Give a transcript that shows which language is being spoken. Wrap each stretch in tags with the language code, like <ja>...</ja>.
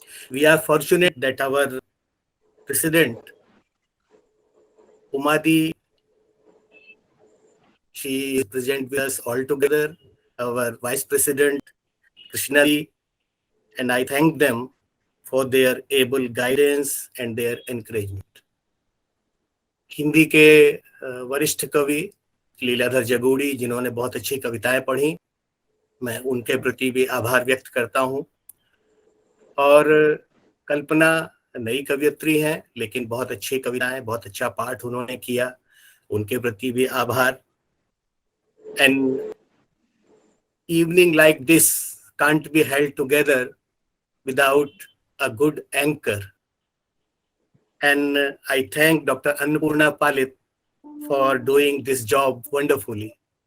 <en>We are fortunate that our president, Umadi, she is present with us all together, our vice president, Krishnadi, and I thank them for their able guidance and their encouragement.</en> <hi>Hindi के वरिष्ठ कवि लीलाधर जगूड़ी, जिन्होंने बहुत अच्छी कविताएं पढ़ी, मैं उनके प्रति भी आभार व्यक्त करता हूं। और कल्पना नई कवियत्री हैं, लेकिन बहुत अच्छी कविताएं, बहुत अच्छा पाठ उन्होंने किया, उनके प्रति भी आभार।</hi> <en>And evening like this can't be held together without a good anchor. And I thank Dr. Annapurna Palit for doing this job wonderfully.</en>